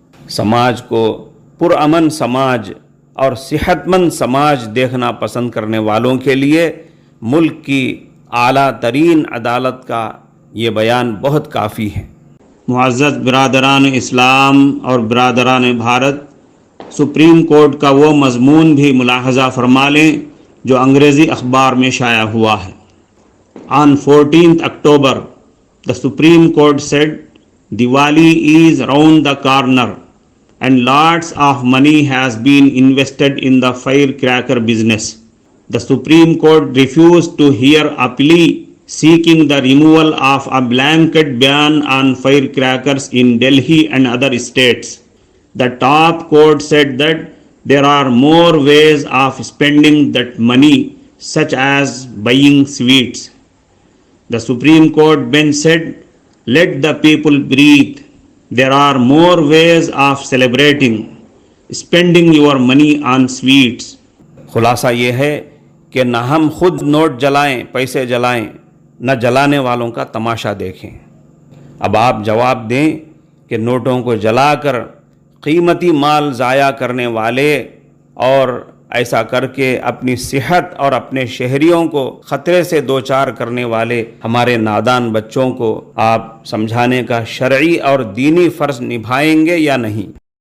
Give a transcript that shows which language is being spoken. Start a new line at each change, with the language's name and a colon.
Urdu: سماج کو پرامن سماج اور صحت مند سماج دیکھنا پسند کرنے والوں کے لیے ملک کی اعلیٰ ترین عدالت کا یہ بیان بہت کافی ہے۔ معزز برادران اسلام اور برادران بھارت، سپریم کورٹ کا وہ مضمون بھی ملاحظہ فرما لیں جو انگریزی اخبار میں شائع ہوا ہے۔
English: On 14th October, the Supreme Court said, Diwali is round the corner and lots of money has been invested in the firecracker business. The Supreme Court refused to hear a plea seeking the removal of a blanket ban on firecrackers in Delhi and other states. The top court said that there are more ways of spending that money, such as buying sweets. The Supreme Court bench said, let the people breathe. There are more ways of celebrating. Spending your money on sweets.
Urdu: خلاصہ یہ ہے کہ نہ ہم خود note جلائیں، پیسے جلائیں، نہ جلانے والوں کا تماشا دیکھیں۔ اب آپ جواب دیں کہ نوٹوں کو جلا کر قیمتی مال ضائع کرنے والے اور ایسا کر کے اپنی صحت اور اپنے شہریوں کو خطرے سے دوچار کرنے والے ہمارے نادان بچوں کو آپ سمجھانے کا شرعی اور دینی فرض نبھائیں گے یا نہیں؟